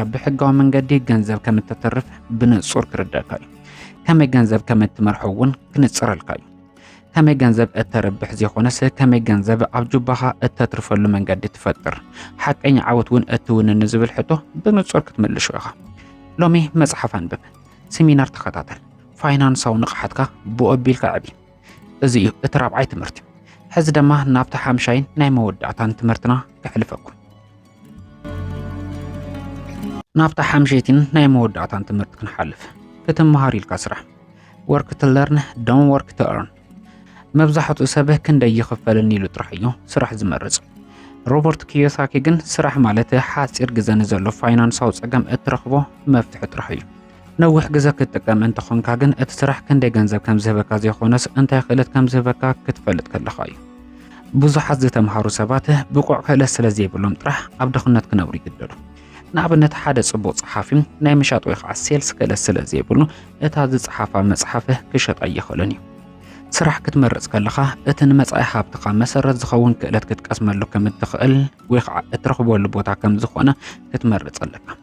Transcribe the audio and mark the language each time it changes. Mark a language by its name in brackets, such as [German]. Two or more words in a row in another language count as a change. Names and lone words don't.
[Tigrinya] ብሕጋዊ መንገዲ ገንዘብ ከም እተተርፍ ብንጹር ክርዳእካ እዩ ከመይ ገንዘብ ከም እትመርሖ እውን ክንጽረልካ እዩ ከመይ ገንዘብ እተረብሕ ዘይኾነስ ከመይ ገንዘብ ኣብ ጁባኻ እተትርፈሉ መንገዲ ትፈጥር ሓቀኛ ዓወት እውን እትውንን ዝብል ሕቶ ብንጹር ክትምልሽ ኢኻ ሎሚ መጽሓፍ አንብብ ሰሚናር ተኸታተል ፋይናንሳዊ ንቕሓትካ ብኦቢልካ ዕቢ እዚ እዩ እቲ ራብዓይ ትምህርቲ ሕዚ ድማ ናብቲ ሓምሻይን ናይ መወዳእታን ትምህርትና ክሕልፈኩም ናብታ ሓምሸይትን ናይ መወዳእታን ትምህርቲ ክንሓልፍ ክትመሃር ኢልካ ስራሕ [English] work to learn don't work to earn [Tigrinya] መብዛሕትኡ ሰብ ክንደይ ይኽፈለኒ ኢሉ ጥራሕ እዩ ስራሕ ዝመርጽ። ሮበርት ኪዮሳኪ ግን ስራሕ ማለት ሓፂር ግዜ ንዘሎ ፋይናንሳዊ ጸገም እትረኽቦ መፍትሒ ጥራሕ እዩ። ነዊሕ ግዜ ክትጥቀም እንተኾንካ ግን እቲ ስራሕ ክንደይ ገንዘብ ከም ዝህበካ ዘይኾነስ እንታይ ክእለት ከም ዝህበካ ክትፈልጥ ከለኻ እዩ። ብዙሓት ዝተምሃሩ ሰባት ብቁዕ ክእለት ስለ ዘይብሎም ጥራሕ ኣብ ድኽነት ክነብሩ ይግደዱ። ንኣብነት ሓደ ጽቡቕ ጸሓፊ ናይ ምሻጥ ወይ ከዓ ሴልስ ክእለት ስለ ዘይብሉ እታ ዝጸሓፋ መጽሓፍ ክሸጣ ኣይኽእልን እዩ። ስራሕ ክትመርጽ ከለኻ እቲ ንመጻኢ ሃብትኻ መሰረት ዝኸውን ክእለት ክትቀስመሉ ከም እትኽእል ወይ ከዓ እትረኽበሉ ቦታ ከም ዝኾነ ክትመርጽ ኣለካ።